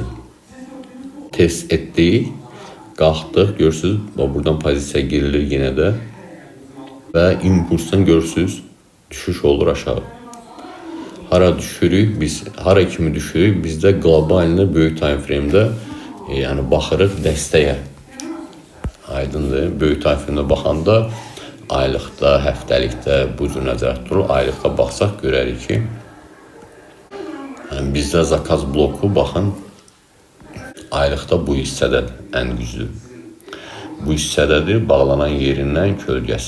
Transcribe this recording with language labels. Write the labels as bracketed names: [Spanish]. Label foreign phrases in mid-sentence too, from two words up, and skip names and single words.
[Azerbaijani] Test etdik, qalxdıq, görürsünüz, buradan pozisiya girilir yenə də və impulsdan görürsünüz, düşüş olur aşağı. Hara düşürük, biz hara kimi düşürük, bizdə qlobalində böyük [English] time frame- [Azerbaijani] də yəni baxırıq dəstəyə. Aydındır, böyük [English] time frame- [Azerbaijani] də baxanda aylıqda, həftəlikdə bu cür nəzərdə durur. Aylıqda baxsaq görərik ki, bizdə zakaz bloku, baxın, aylıqda bu hissədədir, ən güclü. Bu hissədədir, bağlanan yerindən kölgəsi.